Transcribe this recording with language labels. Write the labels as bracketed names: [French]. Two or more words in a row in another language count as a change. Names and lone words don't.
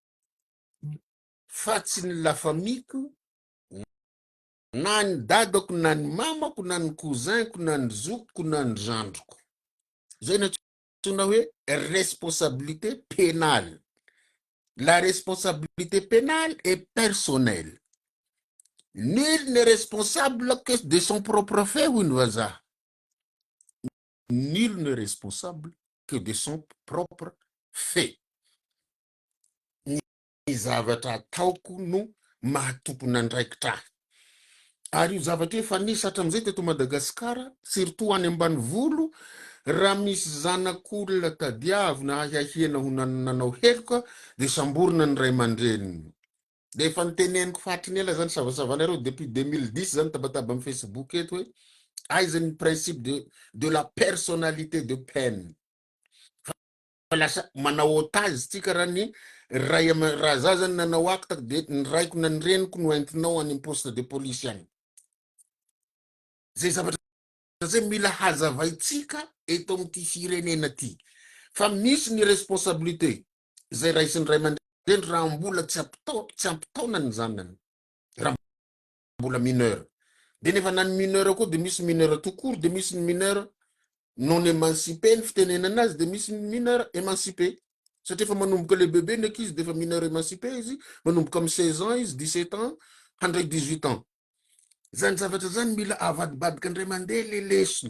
[Malagasy] fa tsy ny lafamiko na ny dadako na ny mamako na ny cousinko na ny zokiko na ny zandriko zay ny antsona hoe [French] responsabilité pénale. La responsabilité pénale est personnelle. Nul n'est responsable que de son propre fait, Winwaza. Nul n'est responsable que de son propre fait. [Malagasy] Ny zavatra ataoko no mahatompony andraikitra. Ary io zavatra efa nisy hatram'izay teto Madagasikara, surtout any ambanivolo, raha misy zanak'olona tadiavina ahiahiana ho nanao heloka de samborina ny ray aman-dreniny. De efa niteneniko fatriny ela zany savasavanareo depuis 2010 zany tabataba amin'ny Facebook eto hoe aiza ny [French] principe de la personnalité de peine. [Malagasy] Fa lasa manao otage tsika raha ny raha za zany nanao [French] acte de [Malagasy] ny raiko na ny reniko no entinao any [French] poste de police [Malagasy] any. Zay zavatra zay mila hazavaitsika eto amin'ity firenena ty. Fa misy ny responsabilité zay raisin'ny ray aman-dreny raha mbola tsy ampitaona ny zanany raha mbola mineur. De nefa na ny mineur koa de misy [French] mineur tout court [Malagasy] de misy ny [French] mineur non émancipé [Malagasy] ny fitenenana azy de misy ny [French] mineur émancipé. [Malagasy] Satria fa manomboka le bébé ndraiky izy de fa [French] mineur émancipé [Malagasy] izy manomboka amin'ny 16 ans izy 17 ans handray 18 ans. Zany zavatra zany mila avadibadika andray mandeha le lesona.